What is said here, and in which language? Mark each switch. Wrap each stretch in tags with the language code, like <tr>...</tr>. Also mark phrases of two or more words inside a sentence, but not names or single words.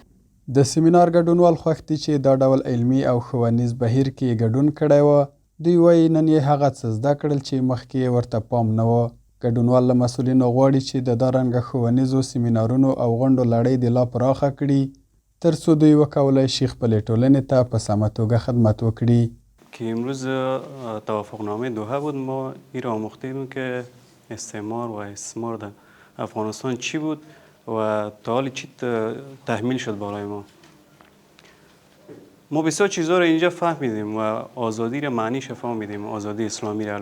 <ps>د سیمینار ګډونوال خوښ دي چې دا ډول علمي او ښوونیز بهیر کې ګډون کړی و. دوی وایي نن یې هغه څه زده کړل چې مخکې یې ورته پام نه و. ګډونوال له مسؤلینو غواړي چې د دا رنګه ښوونیزو سیمینارونو او غونډو لړۍ دې لا پراخه کړي، تر څو دوی وکولی شي خپلې ټولنې ته په سمه توګه خدمت وکړي.</ps> <fa>که امروز توافقنامه دوحه بود، ما این را آموختیم که استعمار و استثمار در افغانستان چی بود و تا حال چی تحمیل شد برای ما. ما بسیار چیزها را اینجا فهمیدیم و آزادی را معنیش فهمیدیم، آزادی اسلامی را.</fa>